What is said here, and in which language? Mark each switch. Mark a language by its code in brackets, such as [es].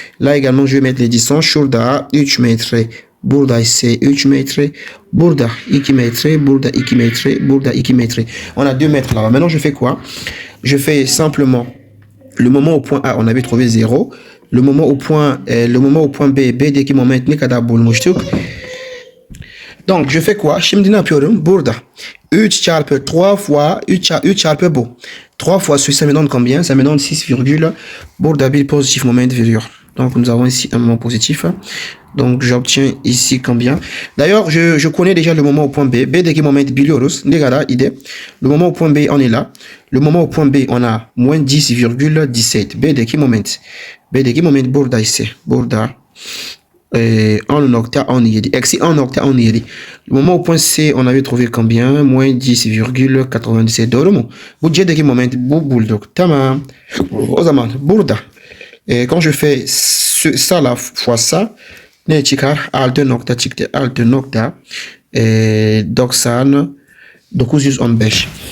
[fr] Là également je vais mettre les distances. [tr] Şurada 3 mètres. Burada ise 3 mètres. Burada 2 mètres. Burada 2 mètres. [fr] Burada 2 mètres. On a 2 mètres là-bas. Maintenant je fais quoi? Je fais simplement le moment au point A, on avait trouvé 0. Le moment au point B, [tr] B'deki moment ne kadar bulmuştuk? [fr] Donc je fais quoi? [tr] Şimdi ne yapıyorum? Burada 3 çarpı 3 fois 3 çarpı bu. [fr] 3 fois ça me donne combien? Ça me donne 6, [tr] burada bir positif moment veriyor. [fr] Donc nous avons ici un moment positif. Donc j'obtiens ici combien? D'ailleurs, je connais déjà le moment au point B. [tr] B'deki moment biliyoruz. Ne kadar idi? [fr] Le moment au point B, on est là. Le moment au point B, on a moins 10,17. [tr] B'deki moment burada ise. Burada 10,17. Eksi 10,17. [fr] Le moment au point C, on avait trouvé combien? Moins 10,97. [tr] Doğru mu? Bu C'deki moment bu bulduk. Tamam. O zaman burada [fr] quand je fais ça la fois ça, [tr] ne çıkar? 6 nokta çıktı. 6 nokta 915.